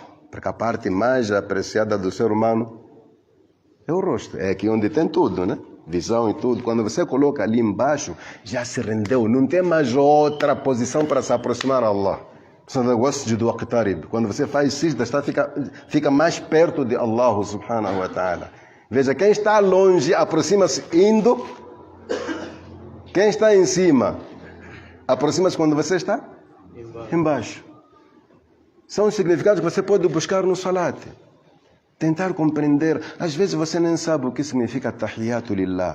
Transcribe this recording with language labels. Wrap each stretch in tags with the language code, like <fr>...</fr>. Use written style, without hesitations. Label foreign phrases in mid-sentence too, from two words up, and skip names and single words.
<pt>Porque a parte mais apreciada do ser humano é o rosto. É aqui onde tem tudo, né? Visão e tudo. Quando você coloca ali embaixo, já se rendeu. Não tem mais outra posição para se aproximar a Allah. Quando você faz sijda, fica mais perto de Allah</pt> <ar>سبحانه وتعالى.</ar> <pt>Veja, quem está longe aproxima-se indo. Quem está em cima aproxima-se quando você está embaixo. São os significados que você pode buscar no salat. Tentar compreender. Às vezes você nem sabe o que significa</pt> <ar>التحيات لله.</ar>